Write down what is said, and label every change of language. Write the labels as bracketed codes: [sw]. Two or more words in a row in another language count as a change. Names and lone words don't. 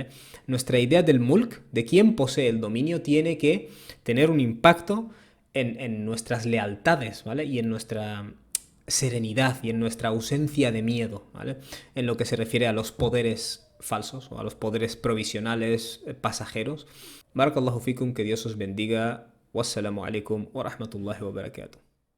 [es] Nuestra idea del mulk, de quién posee el dominio, tiene que tener un impacto en nuestras lealtades, ¿vale? Y en nuestra serenidad y en nuestra ausencia de miedo, ¿vale? En lo que se refiere a los poderes falsos o a los poderes provisionales pasajeros. [ar] بارك الله فيكم, [es] que Dios os bendiga. [ar] والسلام عليكم ورحمة الله وبركاته.